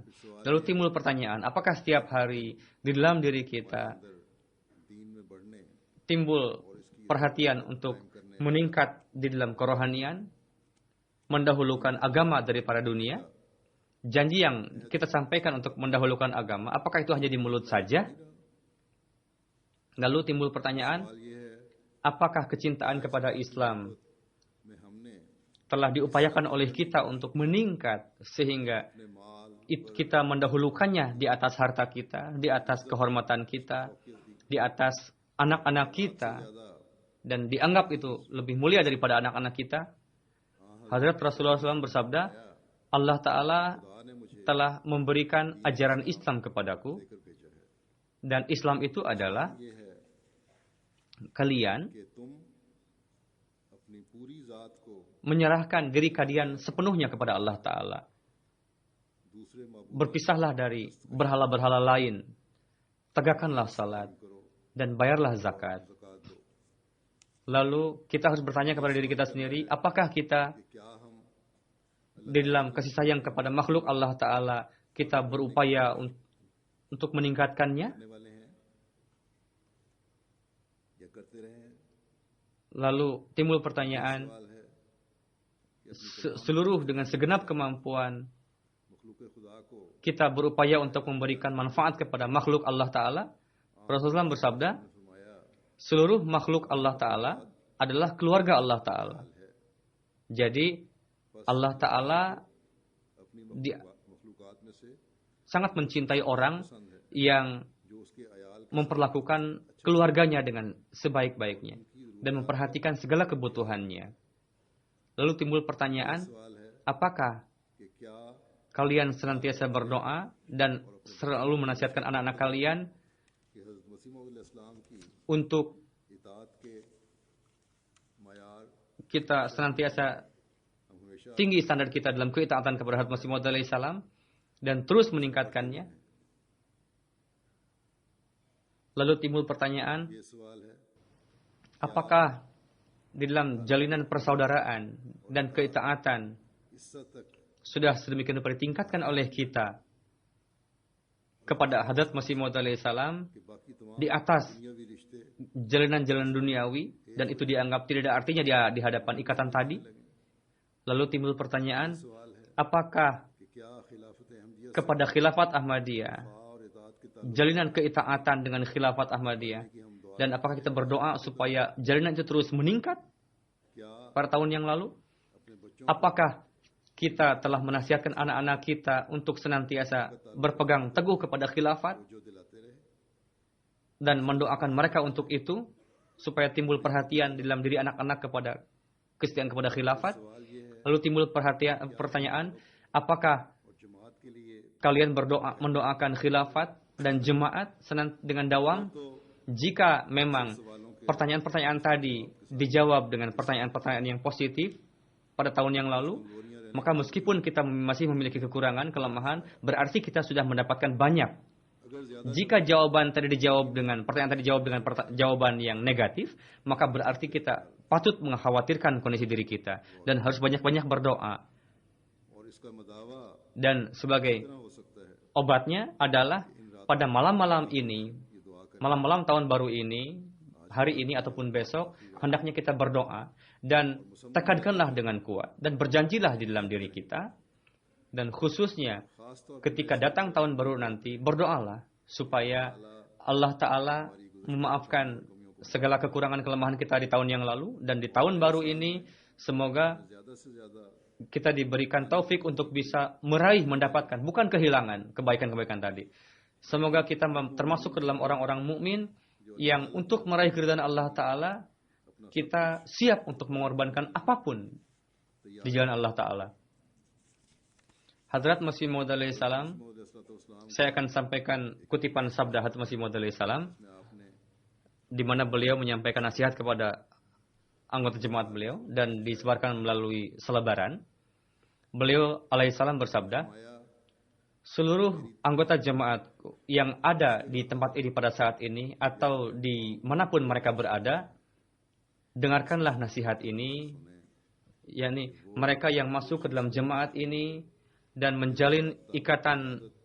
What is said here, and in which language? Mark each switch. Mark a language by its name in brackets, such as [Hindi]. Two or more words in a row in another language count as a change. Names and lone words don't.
[Indonesian] Lalu timbul pertanyaan, apakah setiap hari di dalam diri kita [Urdu] اندر دین میں بڑھنے [Indonesian] timbul perhatian untuk meningkat di dalam kerohanian, mendahulukan agama daripada dunia? Janji yang kita sampaikan untuk mendahulukan agama, apakah itu hanya di mulut saja? Lalu timbul pertanyaan, [Urdu] سوال یہ ہے [Indonesian] apakah kecintaan kepada Islam [Urdu] میں ہم نے [Indonesian] telah diupayakan oleh kita untuk meningkat sehingga [Urdu] اپنے مال [Indonesian] kita mendahulukannya di atas harta kita, di atas kehormatan kita, di atas anak-anak kita, [Urdu] ज्यादा [Indonesian] dan dianggap itu lebih mulia daripada anak-anak kita? Hadrat Rasulullah SAW bersabda, Allah Ta'ala [Urdu] خدا نے مجھے [Indonesian] telah memberikan ajaran Islam kepadaku, [Urdu] لے کر بھیجا ہے. [Indonesian] dan Islam itu adalah [Urdu] یہ ہے [Indonesian] kalian [Urdu] کہ تم اپنی پوری ذات کو [Indonesian] menyerahkan diri kalian sepenuhnya kepada Allah Ta'ala. [Urdu] دوسرے معبود [Indonesian] Berpisahlah dari berhala-berhala lain. Tegakkanlah salat [Urdu] करो, [Indonesian] dan bayarlah zakat. [Urdu] زکوٰۃ دو, [Indonesian] Lalu kita harus bertanya kepada diri kita sendiri, apakah kita [Urdu] کہ کیا ہم [Indonesian] di dalam kasih sayang kepada makhluk Allah Ta'ala kita berupaya untuk meningkatkannya? [Urdu] کرنے والے ہیں یا کرتے رہے ہیں? [Indonesian] Lalu timbul pertanyaan, [Urdu] سوال ہے کہ [Indonesian] seluruh dengan segenap kemampuan [Urdu] مخلوق خدا کو [Indonesian] kita berupaya untuk memberikan manfaat kepada makhluk Allah Ta'ala? Rasulullah bersabda, [Urdu] फरमाया [Indonesian] seluruh makhluk Allah Ta'ala adalah keluarga Allah Ta'ala. Jadi Allah Ta'ala [Urdu] अपनी [Indonesian] Di- [Urdu] مخلوقات میں سے [Indonesian] sangat mencintai orang [Urdu] پسند ہے [Indonesian] yang [Urdu] جو اس کے عیال [Indonesian] memperlakukan keluarganya dengan sebaik-baiknya dan memperhatikan segala kebutuhannya. Lalu timbul pertanyaan, [Urdu] سوال ہے [Indonesian] apakah [Urdu] کہ کیا [Indonesian] kalian senantiasa berdoa dan selalu menasihatkan anak-anak kalian [Urdu] کہ حضرت مسیح موعود اسلام کی [Indonesian] untuk [Urdu] اطاعت کے معیار [Indonesian] kita senantiasa [Urdu] ہم ہمیشہ [Indonesian] tinggi standar kita dalam keitaatan kepada Hadrat Masih Maud alaihissalam dan terus meningkatkannya? Lalu timbul pertanyaan, [Urdu] یہ سوال ہے [Indonesian] apakah di dalam jalinan persaudaraan dan keitaatan [Urdu] عزت تک [Indonesian] sudah sedemikian rupa ditingkatkan oleh kita kepada Hadrat Masih Maud alaihissalam [Urdu] کہ باقی تمام [Indonesian] di atas [Urdu] دنیاوی رشتے [Indonesian] jalinan-jalinan duniawi dan itu dianggap tidak ada artinya di hadapan ikatan tadi? Lalu timbul pertanyaan, [Urdu] سوال ہے [Indonesian] apakah [Urdu] کہ کیا خلافت احمدیت [Indonesian] kepada khilafat Ahmadiyah, [Urdu] اور اطاعت کے [Indonesian] jalinan keitaatan dengan khilafat Ahmadiyah, [Urdu] کہ ہم دعا [Indonesian] dan apakah kita berdoa supaya jalinan itu terus meningkat [Urdu] क्या [Indonesian] pada tahun yang lalu? [Urdu] اپنے بچوں [Indonesian] Apakah kita telah menasihatkan anak-anak kita untuk senantiasa berpegang teguh kepada khilafat [Urdu] کو جو دلاتے رہے [Indonesian] dan mendoakan mereka untuk itu supaya timbul perhatian di dalam diri anak-anak kepada kesetiaan kepada khilafat? [Urdu] سوال یہ ہے [Indonesian] Lalu timbul pertanyaan, apakah [Urdu] اور جماعت کے لیے [Indonesian] kalian mendoakan khilafat dan jemaat dengan dawam? [Urdu] तो [Indonesian] Jika memang [Urdu] سوالوں کے [Indonesian] pertanyaan-pertanyaan tadi dijawab dengan pertanyaan-pertanyaan yang positif pada tahun yang lalu, maka meskipun kita masih memiliki kekurangan, kelemahan, berarti kita sudah mendapatkan banyak. [Urdu] اگر زیادہ [Indonesian] Jika jawaban tadi dijawab dengan pertanyaan tadi dijawab dengan jawaban yang negatif, maka berarti kita patut mengkhawatirkan kondisi diri kita dan harus banyak-banyak berdoa. [Urdu] اور اس کا مداوا [Indonesian] Dan sebagai [Urdu] اتنا ہو سکتا ہے [Indonesian] obatnya adalah pada malam-malam ini, [Urdu] یہ دعا کریں [Indonesian] malam-malam tahun baru ini, hari ini ataupun besok, hendaknya kita berdoa dan tekankanlah dengan kuat dan berjanjilah di dalam diri kita, dan khususnya [Urdu] خاص طور [Indonesian] ketika datang tahun baru nanti, berdoalah supaya Allah Ta'ala memaafkan segala kekurangan kelemahan kita di tahun yang lalu, dan di tahun baru ini semoga [Urdu] زیادہ سے زیادہ [Indonesian] kita diberikan taufik untuk bisa meraih, mendapatkan, bukan kehilangan kebaikan-kebaikan tadi. Semoga kita termasuk ke dalam orang-orang mukmin yang untuk meraih keridhaan Allah Ta'ala, kita siap untuk mengorbankan apapun di jalan Allah Ta'ala. Hadrat Masih Maud alaihissalam, [Urdu] موعود اسلام [Indonesian] saya akan sampaikan kutipan sabda Hadrat Masih Maud alaihissalam. [Urdu] میں آپ نے [Indonesian] di mana beliau menyampaikan nasihat kepada anggota jemaat beliau dan disebarkan melalui selebaran. Beliau alaihissalam bersabda, seluruh anggota jemaatku yang ada di tempat ini pada saat ini atau di manapun mereka berada, dengarkanlah nasihat ini, yakni mereka yang masuk ke dalam jemaat ini dan menjalin ikatan